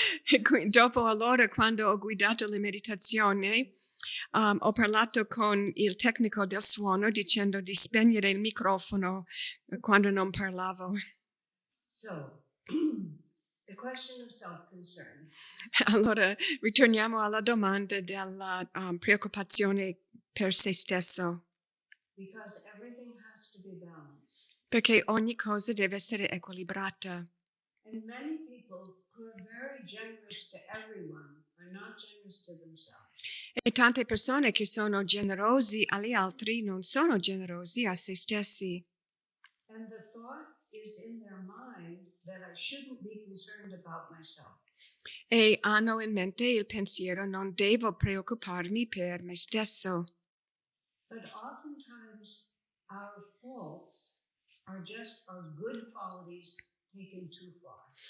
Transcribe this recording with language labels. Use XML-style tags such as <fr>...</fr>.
<it>E dopo allora, quando ho guidato le meditazioni, ho parlato con il tecnico del suono dicendo di spegnere il microfono quando non parlavo.</it> <en>So, the question of self-concern.</en> <it>Allora, ritorniamo alla domanda della preoccupazione per se stesso.</it> <en>Because everything has to be balanced.</en> <it>Perché ogni cosa deve essere equilibrata.</it> <en>And many people who are very generous to everyone are not generous to themselves.</en> <it>E tante persone che sono generosi agli altri non sono generosi a se stessi.</it> <en>And the thought is in their mind that I shouldn't be concerned about myself.</en> <it>E hanno in mente il pensiero: non devo preoccuparmi per me stesso.</it> <en>But oftentimes our faults are just our good qualities taken too far.</en>